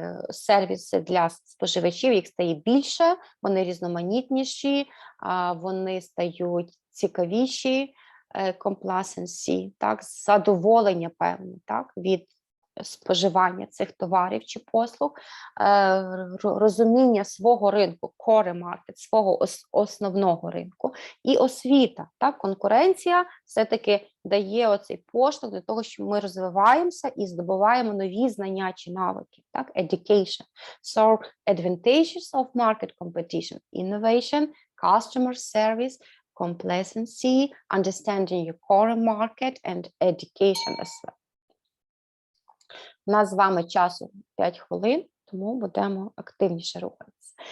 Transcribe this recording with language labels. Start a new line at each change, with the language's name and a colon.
Ukrainian: сервіси для споживачів, їх стає більше, вони різноманітніші, вони стають цікавіші, complacency, так, задоволення певне, так, від споживання цих товарів чи послуг, розуміння свого ринку, core market, свого основного ринку, і освіта. Так? Конкуренція все-таки дає оцей поштовх для того, що ми розвиваємося і здобуваємо нові знання чи навики. Так? Education.
English: So, advantages of market competition, innovation, customer service, complacency, understanding your core market and education as well.
Ukrainian: У нас з вами часу 5 хвилин, тому будемо активніше рухатися.